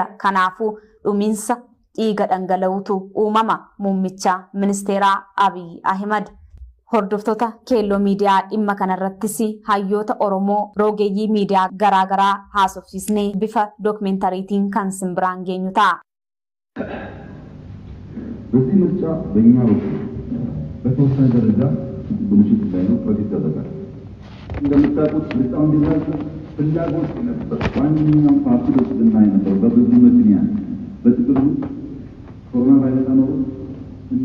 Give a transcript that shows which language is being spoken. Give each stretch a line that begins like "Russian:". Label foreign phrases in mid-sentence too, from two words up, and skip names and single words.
Oromo: kanaafuu dhumiinsa dhiiga dhangala'uutu uumama. muummicha ministeeraa Abiy Ahimad hordoftoota keelloo miidiyaa dhimma kanarrattis hayyoota Oromoo rogeeyyii miidiyaa garaagaraa haasofsiisnee bifa dookumentariitiin kan simbiraan geenyu ta'a.
Amharic: በዚህ ምርጫ በእኛ በኩል በተወሰነ ደረጃ ብልሽት ሳይኖር ጥረት ይደረጋል። እንደምታውቁት ምርጫው እንዲራዘም ፍላጎት ነበር። ማንኛውም ፓርቲ ውስጥና ነበር በብዙ ምክንያት በጥቅሉ ኮሮና ቫይረስ ነው እና